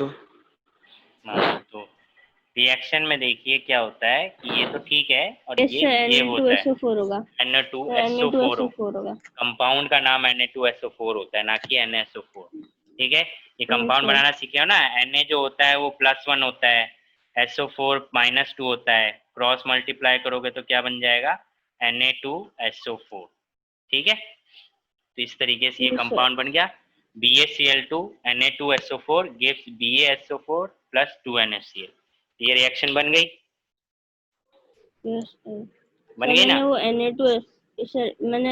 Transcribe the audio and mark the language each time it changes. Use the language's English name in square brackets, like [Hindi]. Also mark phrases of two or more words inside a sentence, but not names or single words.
[Hindi] हाँ तो रिएक्शन में देखिए क्या होता है कि ये तो ठीक है और ये होता है Na2SO4 होगा। Na2SO4 Na2SO4 होगा। कंपाउंड का नाम Na2SO4 होता है, ना कि NaSO4। ठीक है, ये कंपाउंड सर बनाना सीखे हो ना। Na जो होता है वो +1 होता है, SO4 -2 होता है, [English] cross multiply [Hindi] करोगे तो क्या बन जाएगा? Na2SO4। ठीक है, तो इस तरीके से ये [English] Yes sir. [Hindi] कंपाउंड बन गया। [English] BaCl2 Na2SO4 gives BaSO4 plus 2NaCl। [Hindi] ये रिएक्शन बन गई? [English] Yes sir. [Hindi] बन सर गई ना? मैंने वो मैंने